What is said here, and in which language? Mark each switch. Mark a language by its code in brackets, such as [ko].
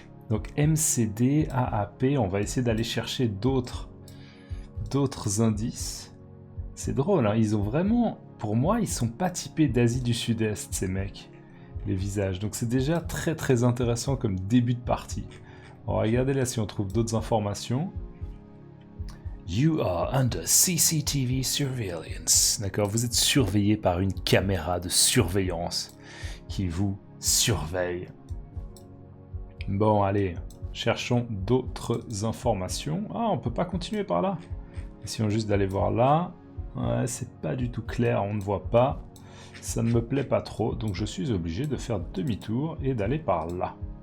[fr] Donc MCD, AAP, on va essayer d'aller chercher d'autres indices. C'est drôle, hein, ils ont vraiment... Pour moi, ils sont pas typés d'Asie du Sud-Est, ces mecs, les visages. Donc c'est déjà très intéressant comme début de partie. On va regarder là si on trouve d'autres informations. [en] You are under CCTV surveillance. [fr] D'accord, vous êtes surveillé par une caméra de surveillance qui vous surveille. Bon, allez, cherchons d'autres informations. Ah, on peut pas continuer par là. Essayons juste d'aller voir là. Ouais, c'est pas du tout clair, on ne voit pas. Ça ne me plaît pas trop, donc je suis obligé de faire demi-tour et d'aller par là.